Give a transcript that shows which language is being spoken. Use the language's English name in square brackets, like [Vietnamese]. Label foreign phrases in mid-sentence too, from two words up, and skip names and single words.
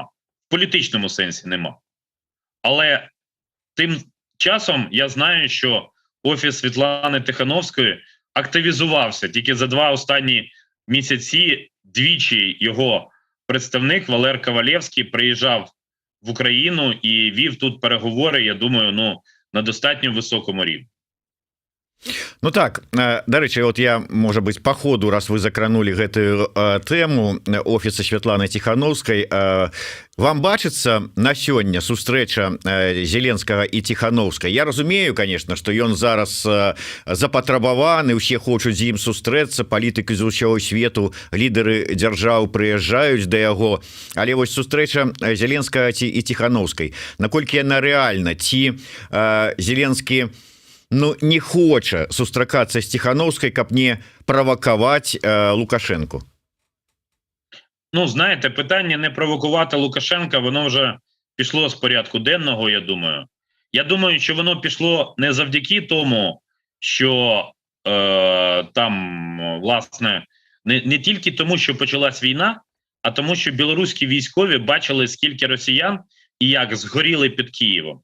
[Ukrainian] В політичному сенсі нема. Але тим часом я знаю, що Офіс Світлани Тихановської активізувався. Тільки за 2 останні місяці двічі його представник Валер Ковалєвський приїжджав в Україну і вів тут переговори, я думаю, на достатньо високому рівні. [Belarusian] Ну так, дарэчы, вот я, можа быть, [Russian] по ходу, [Belarusian] раз вы закранули гэтую тэму офіса Святланы Тихановскай, вам бачыцца на сёння сустрэча Зеленскага і Тихановскай? Я разумею, [Russian] конечно, что [Belarusian] ён зараз запатрабаваны, усе хочуць з ім сустрэцца, палітыкі з усяго свету, лідары дзяржаў прыязджаюць да яго, але вось сустрэча Зеленскага і Тихановскай, наколькі яна рэальна, ці Зеленскі не хоча сустракацца з Тихановскай, каб не правакаваць Лукашенко? [Ukrainian] Ну, знаєте, питання не провокувати Лукашенка, воно вже пішло з порядку денного, я думаю. Я думаю, що воно пішло не завдяки тому, що там, власне, не тільки тому, що почалась війна, а тому, що білоруські військові бачили, скільки росіян і як згоріли під Києвом.